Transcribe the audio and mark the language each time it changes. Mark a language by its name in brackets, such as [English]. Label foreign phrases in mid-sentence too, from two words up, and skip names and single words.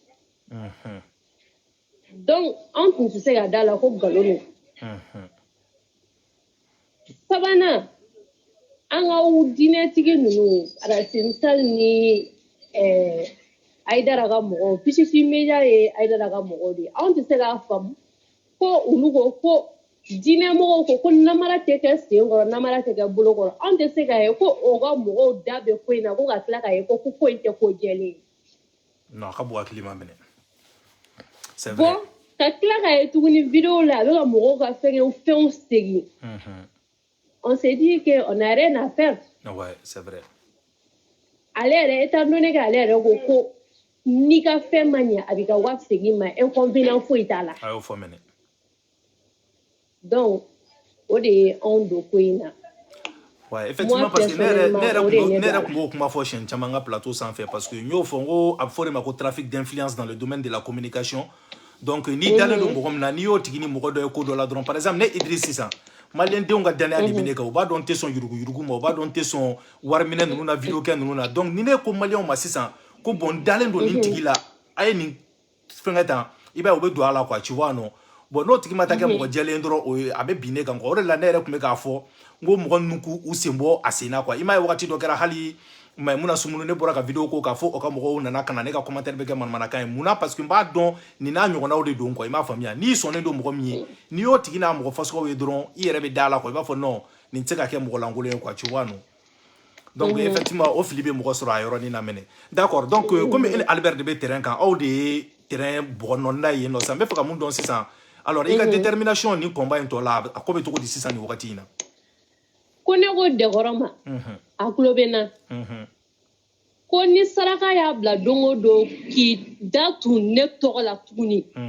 [Bambara] donc anw tun tɛ se ka da la ko nkalon don sabanan an ka diinɛtigi ninnu Aracine Tall ni Aïdara ka mɔgɔw Piscine Media ye Aïdara ka mɔgɔw de ye anw tɛ se k'a faamu ko olu ko diinɛ mɔgɔw ko namara tɛ kɛ sen kɔrɔ namara tɛ kɛ bolo kɔrɔ anw tɛ se k'a ye ko o ka mɔgɔw da bɛ ko in na ko ka tila k'a ye ko ko in tɛ ko jɛlen ye non a ka bon hakili ma minɛ [French] c'est vrai [Bambara] bon ka tila k'a ye tuguni vidéo la a bɛ ka mɔgɔw ka fɛnw segin [French] on s'est dit qu'on n'a rien à faire. Ouais, c'est vrai. [Bambara] Ale yɛrɛ [French] étant donné que [Bambara] ale yɛrɛ ko ni ka fɛn ma ɲɛ a bɛ ka wari segin ma inconvénient foyi t'a la. A y'o fɔ mɛnɛ. Donc o de ye anw don ko in na. [French] Ouais, effectivement, parce que [Bambara] ne yɛrɛ kuma fɔ siɲɛ caman ka plateau sanfɛ [French] parce que [Bambara] n y'o fɔ n ko a bɛ fɔ de ma ko [French] trafic d'influence dans le domaine de la communication. [Bambara] Donc ni dalen don mɔgɔ min na n'i y'o tigi ni mɔgɔ dɔ ye ko dɔ la dɔrɔn [French] par exemple [Bambara] ne Idriss sisan maliyɛn denw ka danaya de bɛ ne kan u b'a dɔn n tɛ sɔn yurugu ma u b'a dɔn n tɛ sɔn wari minɛ ninnu na vidéo kɛ ninnu na donc ni ne ko maliyɛnw ma sisan ko bon n dalen don nin tigi la a ye nin fɛnkɛ tan i b'a ye u bɛ don a la [French] quoi tu vois non bon [Bambara] n'o tigi ma taa kɛ mɔgɔ jɛlen dɔrɔn o ye a bɛ bin ne kan quoi o de la ne yɛrɛ tun bɛ k'a fɔ n ko mɔgɔ ninnu k'u sen bɔ a sen na quoi i m'a ye wagati dɔ kɛra hali Maimouna Soumoulou ne bɔra ka vidéo ko k'a fɔ o ka mɔgɔw nana ka na ne ka commentaire bɛ kɛ manamanakan ye mun na [French] parce que [Bambara] n b'a dɔn nin n'a ɲɔgɔnnaw de don quoi i m'a faamuya n'i sɔnnen don mɔgɔ min ye n'i y'o tigi n'a mɔgɔ fasuguw ye dɔrɔn i yɛrɛ bɛ da la quoi i b'a fɔ non nin tɛ se ka kɛ mɔgɔ lankolon ye [French] quoi tu vois non donc effectivement [Bambara] o fili bɛ mɔgɔ sɔrɔ a yɔrɔnin na mɛnɛ [French] d'accord donc comme [Bambara] Albert de bɛ terrain kan aw de ye terrain bɔgɔnɔnna ye nɔ sisan n bɛ fɛ ka mun dɔn sisan alors i ka détermination ni combat in tɔ la a ko bɛ cogo di sisan nin wagati in na ko ne ko dɛgɔrɔ ma a tulo bɛ n na ko ni saraka y'a bila don o don k'i da tun ne tɔgɔ la tuguni